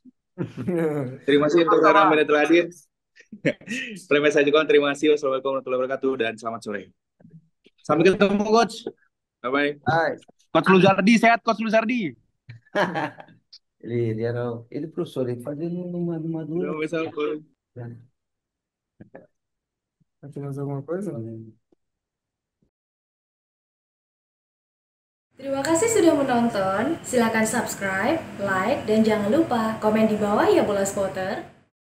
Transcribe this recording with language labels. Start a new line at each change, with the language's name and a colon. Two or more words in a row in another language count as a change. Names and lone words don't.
Indonesian: Terima kasih untuk rekan media telah hadir. Prematch saja, Coach. Terima kasih.
Arabic: والسلام عليكم ورحمة الله وبركاته
Indonesian: dan selamat sore. Sampai ketemu, Coach. Bye-bye. Hai. Coach Luzardi, sehat Coach Luzardi.
Portuguese: Ele era ele professor, ele fazia numa dura. Não, essa é uma coisa. Aqui mais alguma coisa?
Indonesian: Terima kasih sudah menonton. Silakan
English: subscribe, like,
Indonesian: dan jangan lupa komen di bawah ya bola spotter.